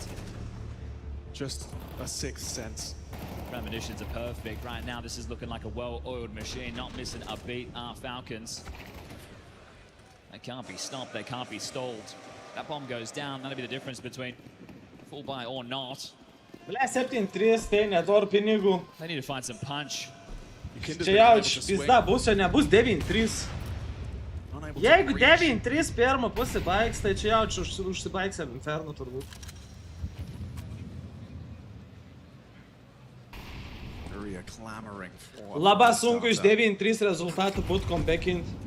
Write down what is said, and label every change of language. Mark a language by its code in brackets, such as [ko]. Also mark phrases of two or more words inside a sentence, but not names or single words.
[en] Just a sixth sense. Premonitions are perfect. Right now, this is looking like a well-oiled machine, not missing a beat. Our Falcons. They can't be stopped, they can't be stalled. That bomb goes down, that'll be the difference between full buy or not. [ru] Bля, 7-3, [lt] tai neduodu pinigų. [en] They need to find some punch. [lt] Čia jau pizda bus, čia nebus 9-3. Jeigu 9-3 pirmą pusę baigs, tai čia jau užsibaigs Inferno turbūt. Labai sunku iš 9-3 rezultatų būt comebackint.